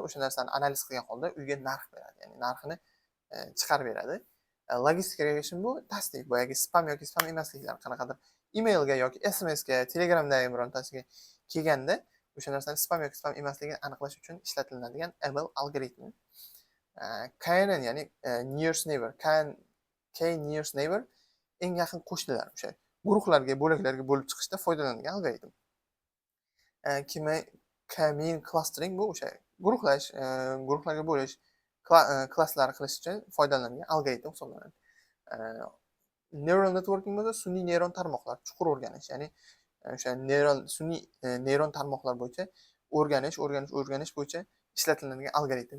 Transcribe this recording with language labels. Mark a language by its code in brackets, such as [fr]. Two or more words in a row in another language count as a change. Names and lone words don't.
[uz] O'sha narsani analiz qilgan holda uyga narx beradi, ya'ni narxini chiqarib beradi. [en] Logistic regression [uz] bu tasdiq, boyagi spam yoki spam emasliklar qanaqadir emailga yoki SMSga, Telegramdagi birontasiga kelganda o'sha narsani spam yoki spam emasligini aniqlash uchun ishlatiladigan ML algoritmi. KNN, ya'ni [en] nearest neighbor, K nearest neighbor [uz] eng yaqin qo'shnilar, o'sha guruhlarga, bo'laklarga bo'lib chiqishda foydalanilgan algoritm. [en] K-mean clustering [uz] bu o'sha guruhlarga bo'lish, klasslar qilish uchun foydalanilgan algoritm hisoblanadi. [en] Neural networking [uz] bo'lsa sun'iy neyron tarmoqlar, chuqur o'rganish, ya'ni o'sha sun'iy neyron tarmoqlar bo'yicha o'rganish bo'yicha ishlatiladigan algoritm.